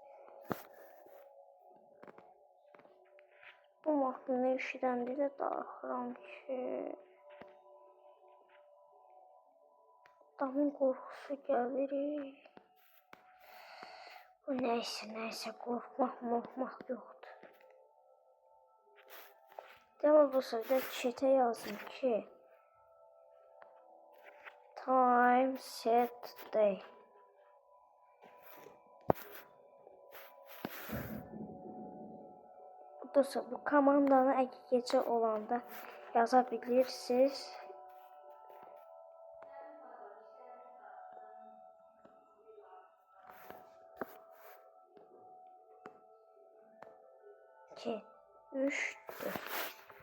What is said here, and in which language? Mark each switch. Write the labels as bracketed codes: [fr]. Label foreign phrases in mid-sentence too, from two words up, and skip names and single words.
[az] Bu mahnını eşidəndə də darıxıram ki adamın qorxusu gəlir. Bu nəysə qorxmaq yoxdur. [tr] Devam bu sırada chat'e yazın ki [en] time set day. [az] Dostlar bu komandanı əgər gecə olanda yazabilirsiniz. İki, üç, dört.